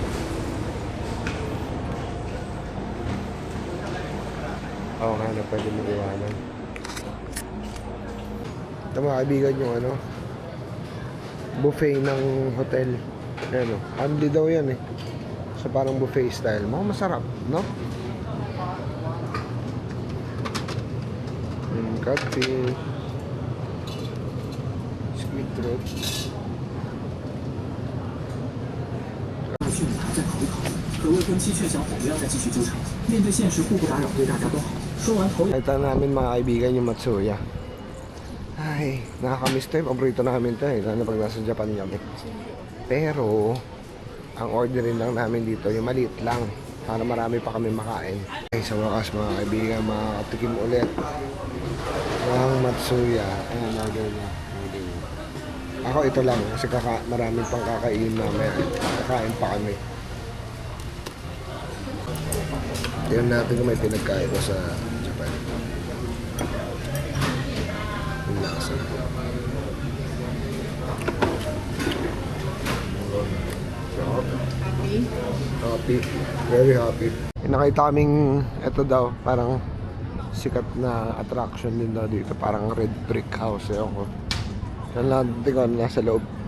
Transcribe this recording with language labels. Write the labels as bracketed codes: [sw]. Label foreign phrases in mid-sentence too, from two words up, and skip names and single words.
[tl] Oo nga na pwede mo iwanan. Ito mga kaibigan yung ano, buffet ng hotel. Ayan o, handy daw yan eh. So parang [en] buffet style. [tl] Mga masarap, no? [en] Catfish, squid throat. [zh] 可未婚妻劝小伙不要再继续纠缠，面对现实，互不打扰，对大家都好。说完头。 [tl] Ito namin mga kaibigan yung Matsuya. Ay, nakakamiss to. Paborito namin to eh. Lalo pag nasa Japan kami. Pero, ang orderin lang namin dito, yung maliit lang. Para marami pa kami makain. Ay, sa wakas mga kaibigan, makatikim ulit ng Matsuya. Ayan, order niya. Ako ito lang, kasi maraming pang kakain namin. Kakain pa kami. Tignan natin kung may pinagkain ko sa Japan. Yung lasa. Happy? [en] Happy. Very happy. [tl] Nakita kaming, ito daw, parang sikat na attraction din daw dito. Parang [en] red brick house. [tl] Ewan ko. Yan lang, tingnan, nasa loob.